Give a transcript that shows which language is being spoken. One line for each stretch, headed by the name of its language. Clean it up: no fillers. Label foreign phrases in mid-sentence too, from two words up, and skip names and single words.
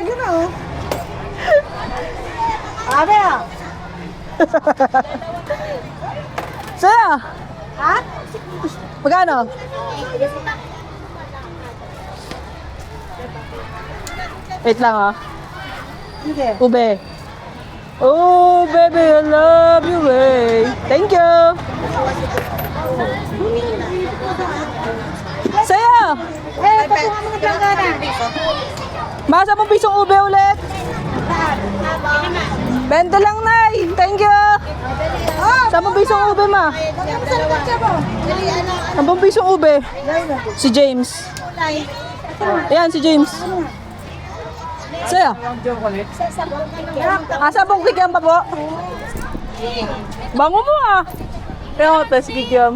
Filipino: Yun o. Ano yan? Saya. Ha? Magkano? Wait lang ah. Hindi.
English: Ube. Oh, baby, I love you, eh. Thank you.
Filipino: Saya. Eh, ba't yung mga planggana? Masa mo pisong ube ulit? 20 lang, Nay.
English: Thank you.
Filipino: Sa mo pisong ube, ma? Sa mo pisong ube? Si James. Ayan, si James. Saya. Sabong kikiam pa po? Bango mo ah. Kaya ko, test kikiam.